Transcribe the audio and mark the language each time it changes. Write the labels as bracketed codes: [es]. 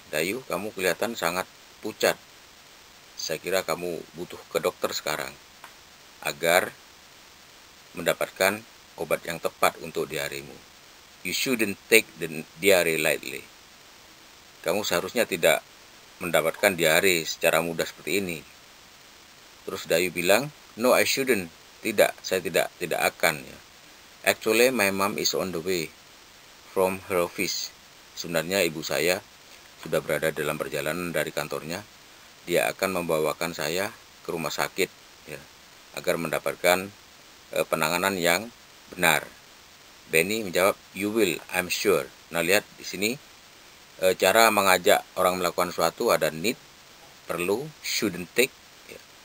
[id] Dayu, kamu kelihatan sangat pucat. Saya kira kamu butuh ke dokter sekarang agar mendapatkan obat yang tepat untuk diaremu. [en] You shouldn't take the diarrhea lightly. [id] Kamu seharusnya tidak mendapatkan diare secara mudah seperti ini. Terus Dayu bilang, [en] no, I shouldn't. [id] Tidak, saya tidak akan. Ya. [en] Actually, my mom is on the way from her office. [id] Sebenarnya ibu saya sudah berada dalam perjalanan dari kantornya. Dia akan membawakan saya ke rumah sakit, ya, agar mendapatkan penanganan yang benar. Benny menjawab, [en] you will, I'm sure. [id] Nah, lihat di sini cara mengajak orang melakukan sesuatu ada need, perlu, [en] shouldn't take, [id] ya.